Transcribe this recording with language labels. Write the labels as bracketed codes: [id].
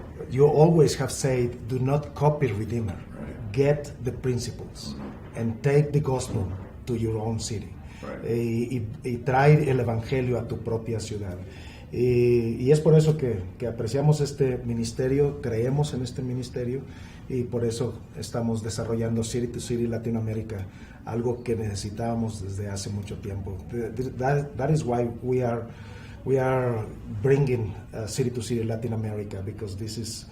[en] You always have said, do not copy Redeemer. Get the principles and take the gospel to your own city. [es] Y traer el Evangelio a tu propia ciudad. Y es por eso que apreciamos este ministerio, creemos en este ministerio, y por eso estamos desarrollando City to City Latinoamérica, algo que necesitábamos desde hace mucho tiempo. [en] That is why we are bringing City to City Latin America, because this is what we really need in Latin America.